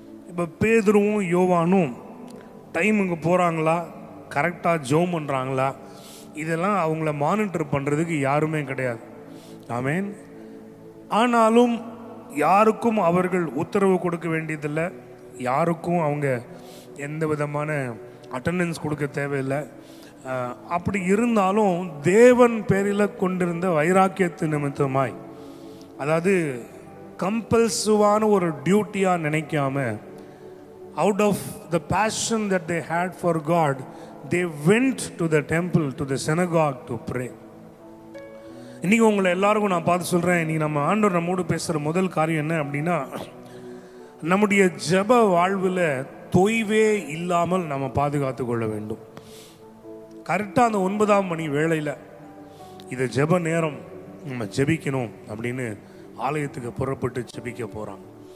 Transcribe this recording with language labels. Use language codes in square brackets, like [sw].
[ta] இப்போ பேதுருவும் யோவானும் டைமுக்கு போகிறாங்களா, கரெக்டாக ஜெபம் பண்ணுறாங்களா, இதெல்லாம் அவங்கள மானிட்டர் பண்ணுறதுக்கு யாருமே கிடையாது. ஆமென். ஆனாலும் யாருக்கும் அவர்கள் உத்தரவு கொடுக்க வேண்டியதில்லை, யாருக்கும் அவங்க எந்த விதமான அட்டெண்டன்ஸ் கொடுக்க தேவையில்லை. அப்படி இருந்தாலும் தேவன் பேரில் கொண்டிருந்த வைராக்கியத்து நிமித்தமாய், அதாவது கம்பல்சிவான ஒரு டியூட்டியாக நினைக்காம, [en] out of the passion that they had for God, they went to the temple, to the synagogue to pray. [ta] இன்னைக்கு உங்களை எல்லாருக்கும் நான் பார்த்து சொல்கிறேன், இன்னைக்கு நம்ம ஆண்டவர் நம்மோடு பேசுகிற முதல் காரியம் என்ன அப்படின்னா, நம்முடைய ஜெப வாழ்வில் தொய்வே இல்லாமல் நம்ம பாதுகாத்து கொள்ள வேண்டும். கரெக்டாக அந்த 9ஆம் மணி வேளையில் இது ஜெப நேரம், நம்ம ஜெபிக்கணும் அப்படின்னு ஆலயத்துக்கு புறப்பட்டு ஜெபிக்க போகிறாங்க.